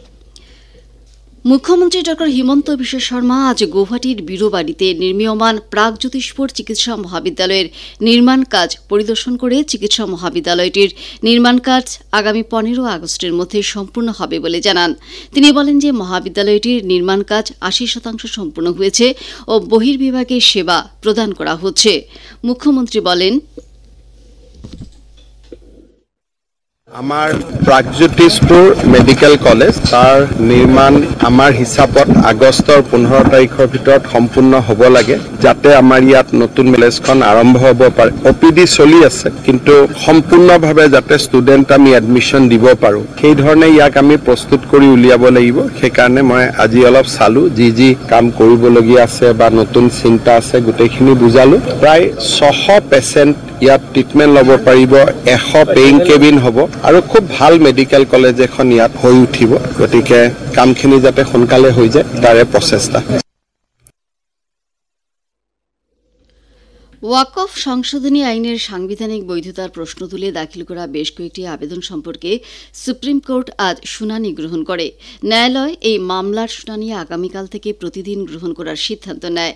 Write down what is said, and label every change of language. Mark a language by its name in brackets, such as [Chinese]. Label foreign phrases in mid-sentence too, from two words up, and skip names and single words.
[Bangla] মুখ্যমন্ত্রী ড হিমন্ত বিশ্ব শর্মা আজ গৌহাটির বীরবাড়িতে নির্মীয়মান প্রাগজ্যোতিষপুর চিকিৎসা মহাবিদ্যালয়ের নির্মাণ কাজ পরিদর্শন করে চিকিৎসা মহাবিদ্যালয়টির নির্মাণ কাজ আগামী 15 আগস্টের মধ্যে সম্পূর্ণ হবে বলে জানান। তিনি বলেন যে মহাবিদ্যালয়টির নির্মাণ কাজ 80% সম্পূর্ণ হয়েছে ও বহির্বিভাগে সেবা প্রদান করা হচ্ছে। মুখ্যমন্ত্রী বলেন, [Assamese] আমাৰ প্ৰাগজ্যোতিষপুৰ [English] medical college [Assamese] তাৰ নিৰ্মাণ আমাৰ হিচাপত আগষ্টৰ 15 তাৰিখৰ ভিতৰত সম্পূৰ্ণ হ'ব লাগে, যাতে আমাৰ ইয়াত নতুন কলেজখন আৰম্ভ হ'ব পাৰে। OPD চলি আছে, কিন্তু সম্পূৰ্ণভাৱে যাতে ষ্টুডেণ্ট আমি এডমিশ্যন দিব পাৰোঁ, সেই ধৰণে ইয়াক আমি প্ৰস্তুত কৰি উলিয়াব লাগিব। সেইকাৰণে মই আজি অলপ চালোঁ, যি কাম কৰিবলগীয়া আছে বা নতুন চিন্তা আছে গোটেইখিনি বুজালোঁ। প্ৰায় 600 পেচেণ্ট ইয়াত ট্ৰিটমেণ্ট ল'ব পাৰিব, 100 [English] paying cabin [Assamese] হ'ব আৰু খুব ভাল [English] medical college [Assamese] এখন ইয়াত হৈ উঠিব। গতিকে কামখিনি যাতে সোনকালে হৈ যায় তাৰে প্ৰচেষ্টা। [Bangla] ওয়াকফ সংশোধনী আইনের সাংবিধানিক বৈধতার প্রশ্ন তুলে দাখিল করা বেশ কয়েকটি আবেদন সম্পর্কে সুপ্রিম কোর্ট আজ শুনানি গ্রহণ করে। ন্যায়ালয় এই মামলার শুনানি আগামীকাল থেকে প্রতিদিন গ্রহণ করার সিদ্ধান্ত নেয়।